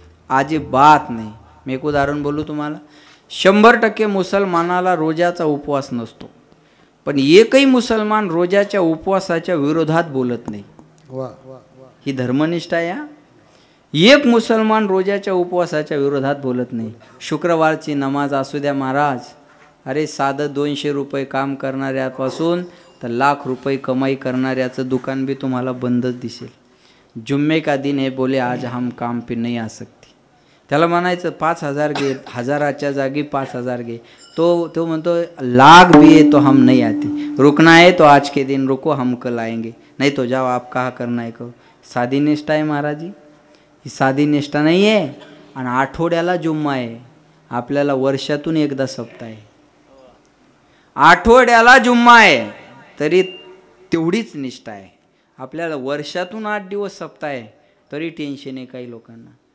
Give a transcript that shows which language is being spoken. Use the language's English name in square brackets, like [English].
[Marathi] अजिबात नाही. मी एक उदाहरण बोलू तुम्हाला. 100% मुसलमानाला रोजाचा उपवास नसतो, पण एकही मुसलमान रोजाच्या उपवासाच्या विरोधात बोलत नाही. ही धर्मनिष्ठा आहे. एक मुसलमान रोजाच्या उपवासाच्या विरोधात बोलत नाही. शुक्रवारची नमाज असू द्या महाराज, अरे साधं 200 रुपये काम करणाऱ्यापासून तर लाख रुपये कमाई करणाऱ्याचं दुकान भी तुम्हाला बंदच दिसेल. [Hindi] जुम्मे का दिन है बोले आज हम काम पे नहीं आ सकते. [Marathi] त्याला म्हणायचं 5000 घे, 1000च्या जागी 5000 घे. तो म्हणतो [Hindi] लाख भी है तो हम नहीं आते, रुकना है तो आज के दिन रुको, हम कल आएंगे, नहीं तो जाओ आप कहा करना है करो. [Marathi] साधी निष्ठा आहे महाराज जी, ही साधी निष्ठा नाही आहे. आणि आठवड्याला जुम्मा आहे. आपल्याला वर्षातून एकदा सप्ताह आहे. आठवड्याला जुम्मा आहे तरी तेवढीच निष्ठा आहे. आपल्याला वर्षातून 8 दिवस सप्ताह आहे तरी टेन्शन आहे काही लोकांना.